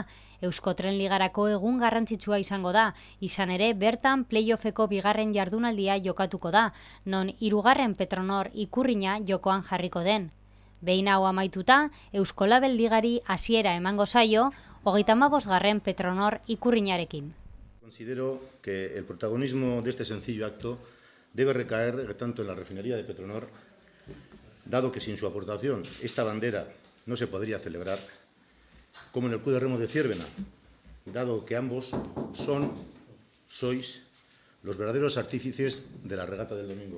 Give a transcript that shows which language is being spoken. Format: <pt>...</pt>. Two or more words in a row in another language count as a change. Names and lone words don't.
<eu>Euskotren Ligarako egun garrantzitsua izango da, izan ere bertan playoffeko 2. jardunaldia jokatuko da, non 3. Petronor ikurrina jokoan jarriko den. Behin hau amaituta, Euskolabel Ligari hasiera emango zaio, 35. Petronor ikurrinarekin.</eu> <es>Considero que el protagonismo de este sencillo acto debe recaer tanto en la refinería de Petronor, dado que sin su aportación esta bandera no se podría celebrar, como en el Club de Remo de Ziérbena, dado que ambos sois los verdaderos artífices de la regata del domingo.</es>